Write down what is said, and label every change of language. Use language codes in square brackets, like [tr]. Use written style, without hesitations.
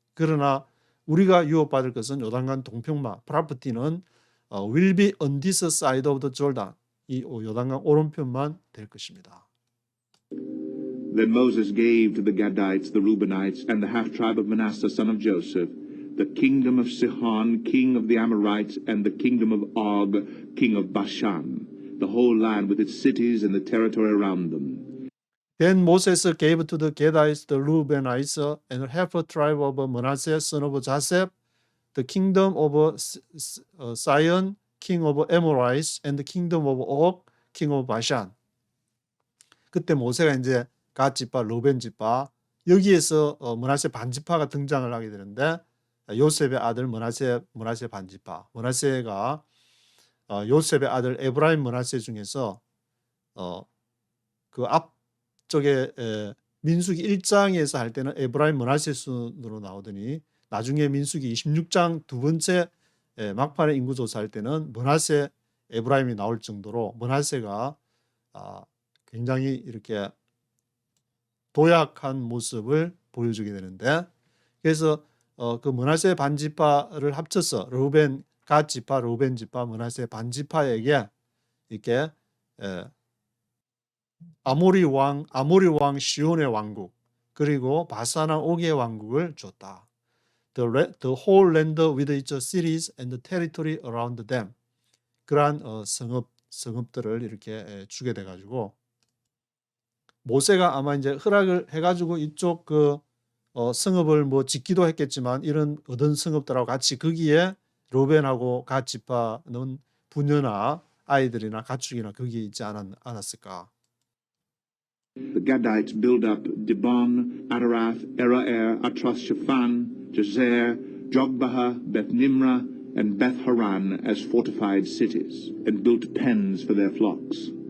[ko] 그러나 우리가 유업받을 것은 요단강 동편만, property는 [en] will be on this side of the Jordan. [ko] 이 요단강 오른편만 될 것입니다. [en] Then Moses gave to the Gadites, the Reubenites, and the half-tribe of Manasseh, son of Joseph, the kingdom of Sihon, king of the Amorites, and the kingdom of Og, king of Bashan, the whole land with its cities and the territory around them. Then Moses gave to the Gadites, the Reubenites, and half a tribe of Manasseh, son of Joseph, the kingdom of Sihon, king of Amorites, and the kingdom of Og, king of Bashan. [ko] 그때 모세가 이제 갓 지파, 루벤 지파 여기에서 므낫세 반지파가 등장을 하게 되는데 요셉의 아들 므낫세 반지파. 므낫세가 요셉의 아들 에브라임 므낫세 중에서 그 앞쪽에 민수기 1장에서 할 때는 에브라임 므낫세 순으로 나오더니 나중에 민수기 26장 두 번째 막판에 인구 조사할 때는 므낫세 에브라임이 나올 정도로 므낫세가 굉장히 이렇게 도약한 모습을 보여주게 되는데, 그래서 그 므낫세 반지파를 합쳐서 르우벤 갓 지파, 르우벤 지파, 므낫세 반지파에게 이렇게 아모리 왕 시온의 왕국, 그리고 바사나 옥의 왕국을 줬다. [en] The whole land with its cities and the territory around them. [ko] 그러한 성읍들을 이렇게 주게 돼가지고, 모세가 아마 이제 허락을 해가지고 이쪽 그 성읍을 뭐 짓기도 했겠지만, 이런 얻은 성읍들하고 같이 거기에 르우벤하고 갓 지파는 부녀나 아이들이나 가축이나 거기에 있지 않았을까. [en] The Gadites built up Dibon, Atarath, Eraer, Atroth Shaphan, Jazer, Jogbaha, Beth Nimrah, and Beth Haran as fortified cities, and built pens for their flocks.